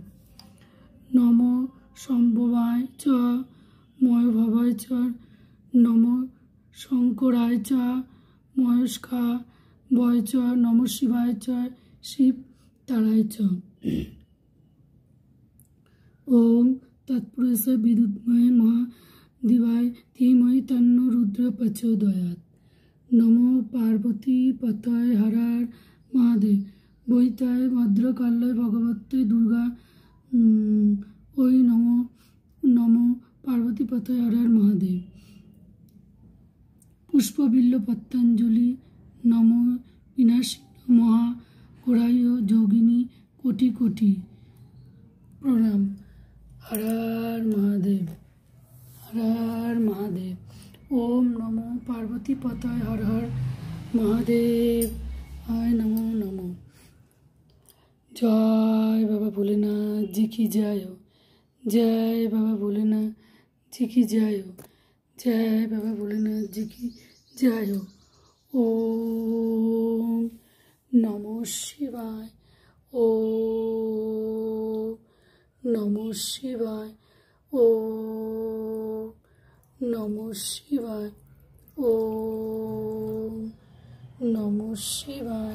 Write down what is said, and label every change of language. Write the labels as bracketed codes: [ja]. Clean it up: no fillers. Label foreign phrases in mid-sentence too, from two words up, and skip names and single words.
[sa] नमो शंभवाय च मयभवाय च नमो शंकराय च महेशकाय च नमो शिवाय च शिव ताराय च। ओम तत्पुरुष विद्युन्मय महादेवाय धीमहि तन्नो रुद्र प्रचोदयात्। नमो पार्वती पताय हर हर महादेव। বৈতায় ভদ্রকাল্যয় ভগবতে দুর্গা ওই নমো নমো পার্বতী পতায় হর হর মহাদেব। পুষ্পবিল্ল পত্তাঞ্জলি নমো বিনাশী মহা গোড়ায় যোগিনী [bn] কোটি কোটি প্রণাম। [sa] হর হর মহাদেব। হর হর মহাদেব। ওম নমো পার্বতী পতায় হর হর মহাদেব। [hi] हाय नमो नमो। जय बाबा भोलेनाथ जी की जय हो। जय बाबा भोलेनाथ जी की जय हो। जय बाबा भोलेनाथ जी की जय हो। [sa] ओम नमो शिवाय। ओम नमो शिवाय। ओम नमो शिवाय। ओम नमो शिवाय।